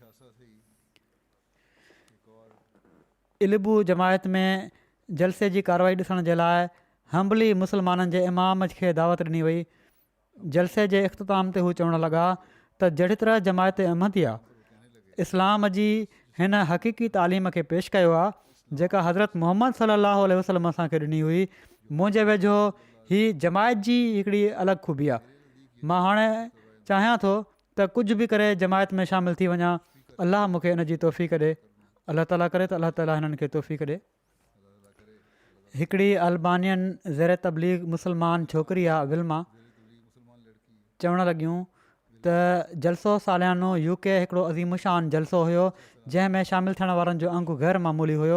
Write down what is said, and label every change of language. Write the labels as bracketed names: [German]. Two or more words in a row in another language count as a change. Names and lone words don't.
[Sindhi] इलिबू जमायत में जलसे जी कार्रवाई ॾिसण जे लाइ हंबली मुस्लमाननि जे इमाम खे दावत ॾिनी वई। जलसे जे इख़्तिताम ते हू चवणु लॻा त जहिड़ी तरह जमायत अहमदिया इस्लाम जी हिन हक़ीक़ी तालीम खे पेश कयो आहे जेका हज़रत मुहम्मद [Arabic] صلى الله عليه وسلم [Sindhi] असांखे ॾिनी हुई, मुंहिंजे वेझो ही जमायत जी हिकिड़ी अलॻि ख़ूबी आहे। मां हाणे चाहियां थो त कुझु बि करे जमायत में शामिलु थी वञा। अलाह मूंखे इन जी तौफ़ीक़ ॾे। अलाह ताला करे त अलाह ताला हिननि खे तौफ़ीक़ ॾे। हिकिड़ी अल्बानियन ज़ेर तबलीग मुस्लमान छोकिरी आहे विल्मा, चवणु लॻियूं त जलसो सालियानो UK हिकिड़ो अज़ीमुशान जलसो हुयो जंहिंमें शामिलु थियण वारनि जो अंगु ग़ैर मामूली हुयो।